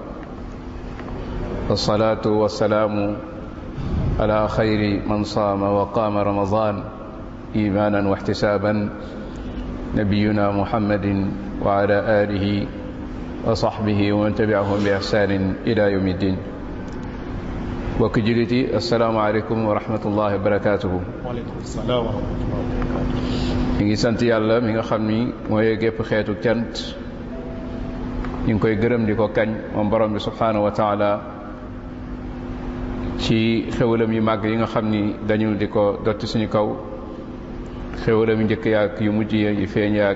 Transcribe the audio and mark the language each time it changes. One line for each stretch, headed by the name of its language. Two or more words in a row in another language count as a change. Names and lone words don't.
Arabic: والصلاة والسلام على خير من صام وقام رمضان إيمانا واحتسابا نبينا محمد وعلى آله وصحبه ومن تبعهم بإحسان إلى يوم الدين وكجلتي السلام عليكم ورحمة الله وبركاته وعليكم السلام ورحمة الله وبركاته
Wolof: ñu ngi sant yàlla mi nga xam ni mooy gépp xeetu cant ñu ngi koy gërëm di ko kañ moom borom bi
Arabic: سبحانه وتعالى
Wolof: ci xéwalam yu màgg yi nga xam ni dañu di ko dotti suñu kaw xéwalam yu njëkk yaak yu mujj ya yu feeñ yaak